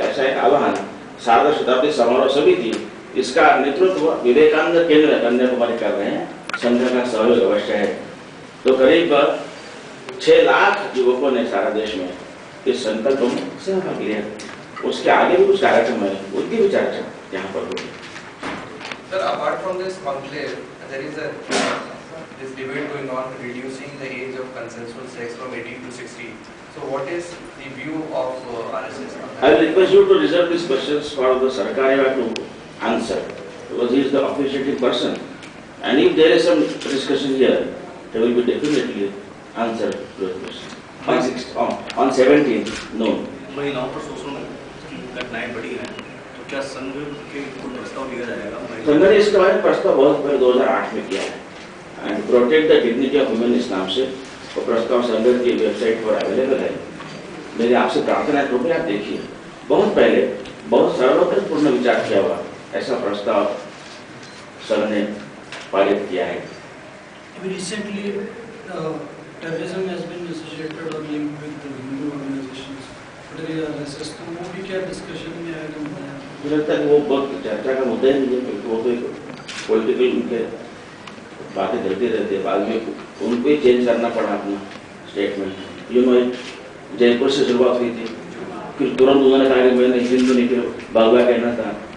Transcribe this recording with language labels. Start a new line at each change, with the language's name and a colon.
Hindi: ऐसा एक आह्वान सार्ध शताब्दी समारोह समिति, इसका नेतृत्व विवेकानंद केंद्र कन्याकुमारी कर रहे हैं। संघ का सहयोग अवश्य है। तो करीब 6 लाख युवकों ने सारा देश में इस संकल्प में सहभाग लिया। उसके आगे भी कुछ कार्यक्रम है, उनकी भी चर्चा यहाँ पर होगी।
English: Sir, apart from this conclave, there is this debate going on reducing the age of consensual sex from 18 to 16. So, what is the view of RSS on that? I will request you to reserve these questions for the Sarkarya to answer, because he is the officiating person. And if there is some discussion here, there will be definitely answer to the question. On 17th, no.
Hindi: महिलाओं पर शोषण की घटनाएं बढ़ी हैं, तो क्या संघ के कोई प्रस्ताव लिया जाएगा? संघ ने इसके बारे में प्रस्ताव बहुत पहले 2008 में किया है।
English: and protect the dignity of women
Hindi: इस नाम से वो प्रस्ताव संघ की वेबसाइट पर अवेलेबल है। मेरी आपसे प्रार्थना है, कृपया आप देखिए। बहुत पहले बहुत सर्वोत्तरपूर्ण विचार किया हुआ ऐसा प्रस्ताव संघ ने पारित किया है।
English: Recently, terrorism has been associated or linked with the Hindu organizations. particularly RSS,
Hindi: तो वो भी क्या डिस्कशन में आएगा? मुझे लगता है वो बहुत चर्चा का मुद्दा ही नहीं है, क्योंकि वो तो एक पॉलिटिकल उनके बातें चलती रहती है। बाद में उनको ही चेंज करना पड़ा अपना स्टेटमेंट। यू नो, जयपुर से शुरुआत हुई थी, फिर तुरंत उन्होंने कहा कि मैंने हिंदू नहीं, फिर भगवा कहना था।